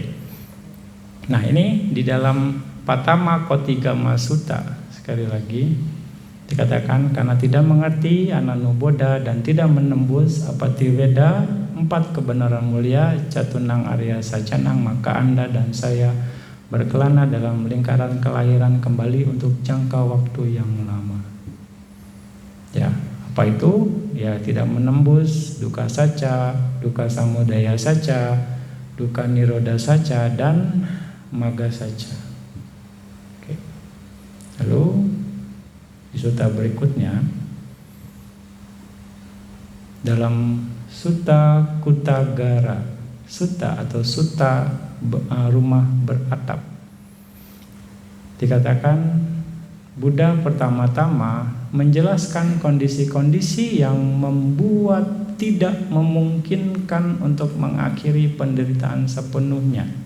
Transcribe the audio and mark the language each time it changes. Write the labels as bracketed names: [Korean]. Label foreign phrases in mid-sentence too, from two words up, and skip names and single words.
[Indonesian] Nah ini di dalam Patama Kotigama Sutta sekali lagi dikatakan karena tidak mengerti Ananuboda dan tidak menembus Apatiweda 4 kebenaran mulia [Pali] Catunang Arya Sacanang, [Indonesian] maka Anda dan saya berkelana dalam lingkaran kelahiran kembali untuk jangka waktu yang lama. Ya, apa itu? Ya, tidak menembus [Pali] dukkha saca, dukkha samudaya saca, dukkha nirodha saca, dan magga saca. [Indonesian] Oke. Lalu di sutta berikutnya dalam Sutta Kuttagara Sutta atau Sutta rumah beratap dikatakan Buddha pertama-tama menjelaskan kondisi-kondisi yang membuat tidak memungkinkan untuk mengakhiri penderitaan sepenuhnya.